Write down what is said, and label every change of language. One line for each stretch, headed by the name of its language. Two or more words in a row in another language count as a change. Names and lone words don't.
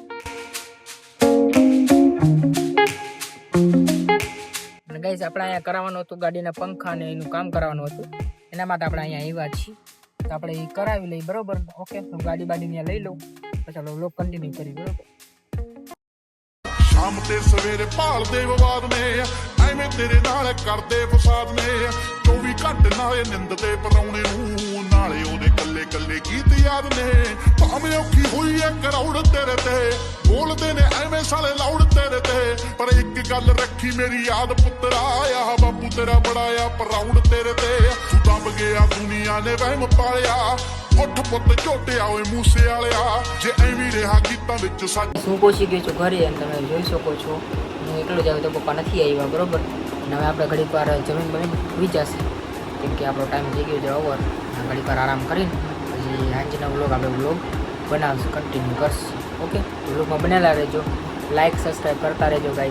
Gujarati: અને ગાઈસ આપણે અહીંયા કરાવવાનું હતું ગાડીના પંખા ને એનું કામ કરાવવાનું હતું, એના માટે આપણે અહીંયા આવ્યા છીએ. તો આપણે એ કરાવી લઈએ, બરોબર. ઓકે, હું ગાડી ત્યાં લઈ લઉં પછી આપણે
English: vlog continue
Gujarati: કરી, બરોબર.
Punjabi: ਸ਼ਾਮ ਤੇ ਸਵੇਰੇ ਭਾਲ ਦੇ ਵਿਵਾਦ ਨੇ ਐਵੇਂ ਤੇਰੇ ਨਾਲ ਕਰਦੇ ਫ਼ਸਾਦ ਨੇ 24 ਘੰਟੇ ਨਾਲੇ ਨਿੰਦ ਦੇ ਪਰਾਉਣੇ ਨੂੰ ਨਾਲੇ ਓਦੇ ਕੱਲੇ ਕੱਲੇ ਗੀਤ ਯਾਦ ਨੇ ਭਾਵੇਂ ਔਖੀ ਹੋਈ ਹੈ ਕਰੌੜ ਤੇਰੇ ਤੇ ਬੋਲਦੇ ਨੇ ਐਵੇਂ ਸਾਲੇ ਲਾਉਡ ਤੇਰੇ ਤੇ ਪਰ ਇੱਕ ਗੱਲ ਰੱਖੀ ਮੇਰੀ ਯਾਦ ਪੁੱਤਰਾ ਆ ਬਾਪੂ ਤੇਰਾ ਬੜਾ ਆ ਪਰਾਉਡ ਤੇਰੇ ਤੇ ਤੂੰ ਦੱਬ ਗਿਆ ਦੁਨੀਆ ਨੇ ਵਹਿਮ ਪਾਲਿਆ ਉੱਠ ਪੁੱਤ ਝੋਟਿਆ ਓਏ ਮੂਸੇ ਵਾਲਿਆ ਜੇ ਐਵੇਂ ਰਿਹਾ ਗੀਤਾਂ ਵਿੱਚ ਸੱਚ.
Gujarati: હું પહોંચી ગયો છું ઘરે અને તમે જોઈ શકો છો હું એકલો જ આવ્યો તો પપ્પા નથી આવ્યા, બરોબર. અને હવે આપણે ઘડીક વાર જમીન હોઈ જશે કેમ કે આપણો ટાઈમ થઈ ગયો છે ઓવર. ઘડીક વાર આરામ કરીને પછી સાંજના વ્લોગ આપણે વ્લોગ બનાવશું, કન્ટિન્યુ કરશું. ઓકે, વ્લોગમાં બનેલા રહેજો,
English: like subscribe
Gujarati: કરતા રહેજો ગાઈસ.